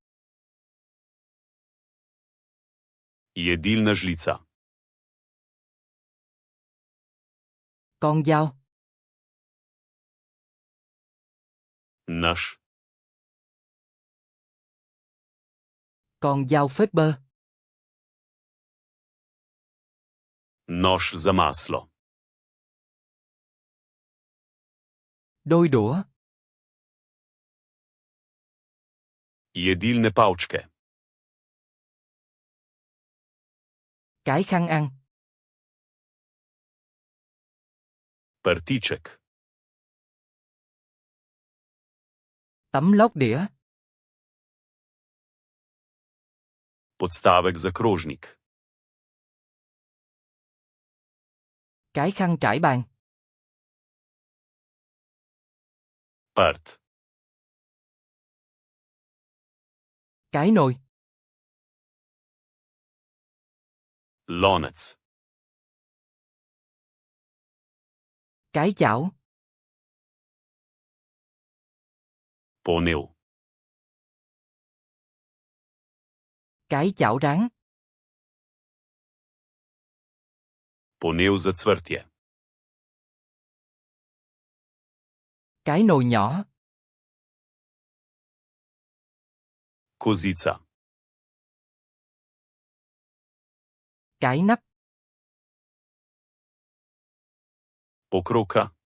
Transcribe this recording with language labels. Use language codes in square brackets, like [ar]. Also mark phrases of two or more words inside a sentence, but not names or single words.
[sl] Jedilna žlica. [vi] Con dao. [sl] Nož. [vi] Con dao phết bơ. [sl] Nož za maslo. [vi] Đôi đũa. [sl] Jedilne palčke. [vi] Cái khăn ăn. [sl] Prtiček. [vi] Tấm lót đĩa. [sl] Podstavek za krožnik. [vi] Cái khăn trải bàn. [sl] Prt. [vi] Cái nồi. [sl] Lonec. [vi] Cái chảo. [sl] Ponev. [vi] Cái chảo rán. [sl] Ponev za cvrtje. [vi] Cái nồi nhỏ. [sl] Kozica. [vi] Cái nắp. [sl] Pokroka.